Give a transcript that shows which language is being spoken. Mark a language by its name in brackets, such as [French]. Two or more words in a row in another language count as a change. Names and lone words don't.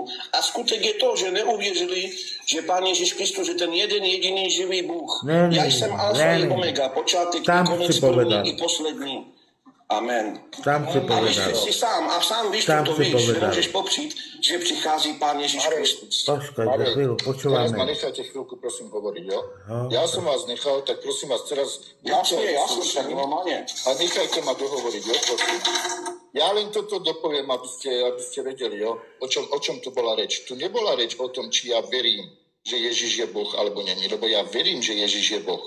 [Czech] A skutek je to, že neuvěřili, že Pán Ježíš Kristus je ten jeden jediný živý Bůh. [Slovak] Ne, [Czech] Já jsem alfa [Slovak] ne, [Czech] i [Slovak] ne. [Czech] omega, počátek [Slovak] Tam [Czech] i konec, [Slovak] chci povedať. [Czech] první i poslední. Amen. [Slovak] Tam si [Czech] A víš, [Slovak] povedal. [Czech] že jsi sám víš, [Slovak] Tam [Czech] co to [Slovak] si [Czech] víš, [Slovak] povedal. [Czech] nemůžeš popřít, že přichází Pán Ježíš Kristus. [Slovak] Počkaj, za Marek, chvíľu, teraz ma počúvame. nechajte chvíľku, prosím, hovoriť, jo? No. Ja som vás nechal, tak prosím vás teraz... [Czech] Jasně, však normálně. [Slovak] A nechajte ma dohovoriť, jo, prosím. Ja len toto dopoviem, aby ste vedeli, jo, o čom tu bola reč. Tu nebola reč o tom, či ja verím, že Ježiš je Boh, alebo nie, lebo ja verím, že Ježiš je Boh.